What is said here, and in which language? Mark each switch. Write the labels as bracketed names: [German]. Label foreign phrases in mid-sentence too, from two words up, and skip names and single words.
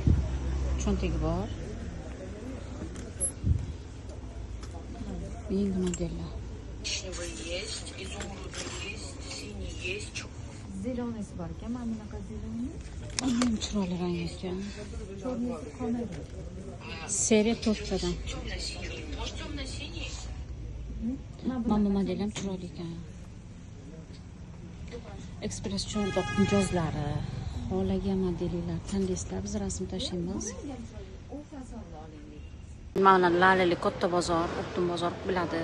[Uzbek] Cho'ntagi bor. Yangi modellar. [Russian] Коричневый есть, изумрудный есть, синий есть. [Uzbek] Zelenysi bor ekan, mana bunaqa zeleniy. Ham chiroyli rang ekan. Черныйsi qolmaydi. Seriya 4 tadan. [Russian] Темно-синий. Может, темно-синий? [Uzbek] Mana bu model ham chiroyli ekan. Express cho'ntoq mijozlari, xohlagan modellar, tanlistlar biz rasm tashlaymiz. Mana Lalali katta bozor, O'qtin bozor biladi.